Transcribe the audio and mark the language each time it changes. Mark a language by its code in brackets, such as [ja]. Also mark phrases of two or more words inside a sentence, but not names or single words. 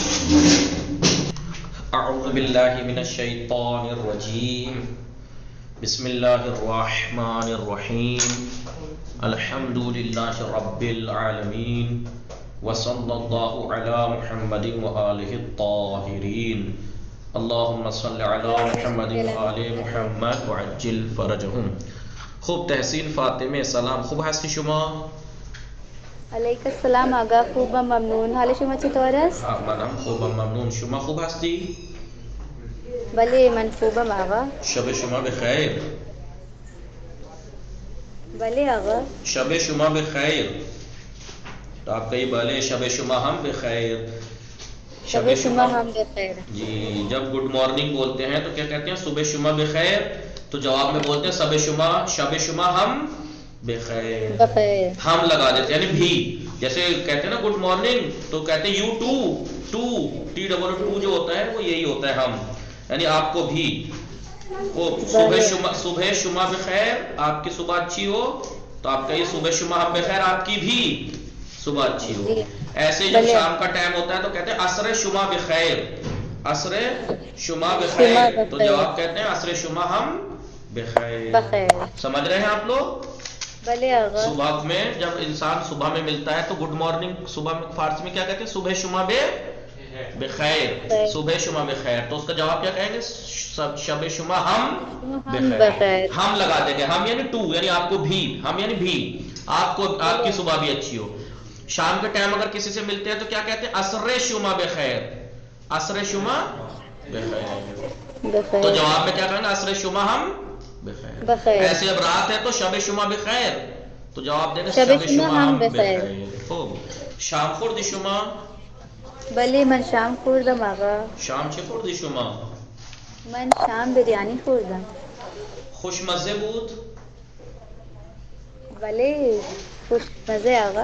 [ar] اعوذ باللہ من الشیطان الرجیم بسم اللہ الرحمن الرحیم الحمد للہ رب العالمین وصلی اللہ علی محمد وآلہ الطاہرین اللہم صلی علی محمد وآل محمد وعجل فرجہم. [fa] خوب تحسین فاطمه سلام، خوب هستی شما؟ علیک السلام آقا، خوبم ممنون. حال شما چطور است؟ منم خوبم ممنون. شما خوب هستی؟ بله من خوبم آقا. شب شما بخیر. بله آقا. شب شما بخیر. [ur] تو آپ کہیے بھلے [fa] شب شما ہم بخیر. شب شما ہم بخیر. [ur] جی جب [en] good morning [ur] بولتے ہیں تو کیا کہتے ہیں؟ [fa] صبح شما بخیر. [ur] تو جواب میں بولتے ہیں [fa] شب شما ہم بخیر. [ur] بخیر ہم لگا دیتے ہیں یعنی بھی. جیسے کہتے ہیں نا [en] good morning [ur] تو کہتے ہیں [en] you too [ur] ٹی ڈبل ٹو جو ہوتا ہے وہ یہی ہوتا ہے ہم، یعنی آپ کو بھی. [fa] وہ صبح شما بخیر، [ur] آپ کی صبح اچھی ہو تو آپ کہیے [fa] صبح شما ہم بخیر، [ur] آپ کی بھی صبح اچھی ہو. ایسے جب شام کا ٹائم ہوتا ہے تو کہتے ہیں [fa] عصر شما بخیر. عصر شما بخیر [ur] تو جواب کہتے ہیں [fa] عصر شما ہم بخیر. [ur] سمجھ رہے ہیں آپ لوگ؟ [fa] بلے آقا. [ur] صبح میں جب انسان صبح میں ملتا ہے تو [en] good morning [ur] صبح میں فارسی میں کیا کہتے ہیں؟ [fa] صبح شما بخیر. صبح شما بخیر [ur] تو اس کا جواب کیا کہیں گے؟ [fa] شب شما ہم بخیر. [ur] ہم لگا دیں گے، ہم یعنی ٹو یعنی آپ کو بھی، ہم یعنی بھی آپ کو، آپ کی صبح بھی اچھی ہو. شام کے ٹائم اگر کسی سے ملتے ہیں تو کیا کہتے ہیں؟ [fa] عصر شما بخیر. عصر شما بخیر [ur] تو جواب میں کیا کہیں گے؟ [fa] عصر شما ہم بخیر. [ur] ایسے اب رات ہے تو [fa] شب شما بخیر [ur] تو جواب دیں گے [fa] شب شما ہم بخیر. خوب. شام خوردی شما؟ بله من شام خوردم آقا. شام چه خوردی شما؟ من شام بریانی خوردم. خوشمزه بود؟ بله خوشمزه آقا.